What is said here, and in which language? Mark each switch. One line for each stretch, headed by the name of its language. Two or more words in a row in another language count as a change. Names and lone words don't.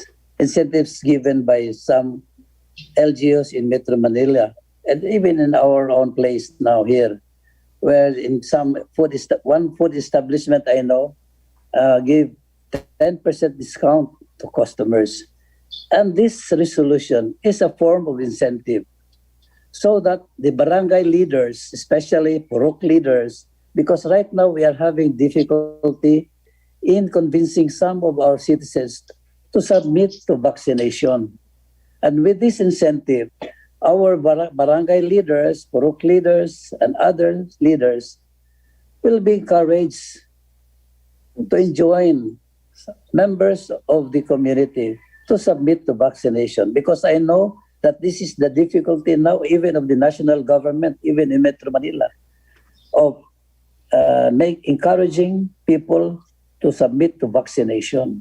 English: Incentives given by some LGUs in Metro Manila and even in our own place now here, where in some one food establishment I know give 10% discount to customers. And this resolution is a form of incentive so that the barangay leaders, especially Purok leaders, because right now we are having difficulty in convincing some of our citizens to submit to vaccination. And with this incentive, our barangay leaders, Purok leaders, and other leaders will be encouraged to enjoin members of the community to submit to vaccination. Because I know that this is the difficulty now, even of the national government, even in Metro Manila, of encouraging people to submit to vaccination.